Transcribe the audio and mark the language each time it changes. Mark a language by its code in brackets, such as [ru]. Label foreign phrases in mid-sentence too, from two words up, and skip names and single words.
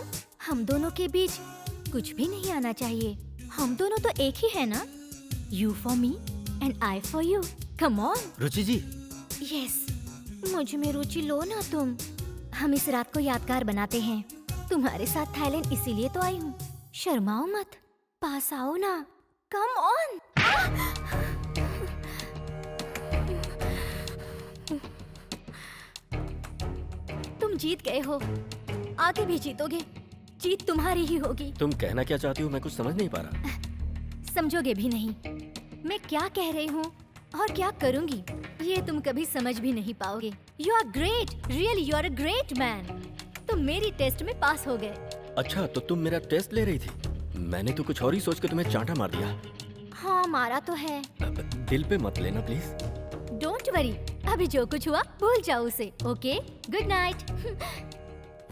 [hi] हम दोनों के बीच कुछ भी नहीं आना चाहिए। हम दोनों तो एक ही है ना? [en] You for me and I for you. Come on. [hi] रुचि जी। Yes, मुझ में रुचि लो ना तुम। हम इस रात को यादगार बनाते हैं। तुम्हारे साथ थाईलैंड इसीलिए तो आई हूँ। शर्माओ मत, पास आओ ना। [en] Come on. [hi] तुम जीत गए हो, आगे भी जीतोगे। जीत तुम्हारी ही होगी। तुम कहना क्या चाहती हो? मैं कुछ समझ नहीं पा रहा। समझोगे भी नहीं। मैं क्या कह रही हूँ और क्या करूँगी, ये तुम कभी समझ भी नहीं पाओगे। [en] You are great, really you are a great man. [hi] तुम मेरी टेस्ट में पास हो गए। अच्छा, तो तुम मेरा टेस्ट ले रही थी? मैंने तो कुछ और ही सोच के तुम्हें चांटा मार दिया। हाँ, मारा तो है। दिल पे मत लेना प्लीज। [en] don't worry, [hi] अभी जो कुछ हुआ भूल जाओ उसे। [en] Okay, good night.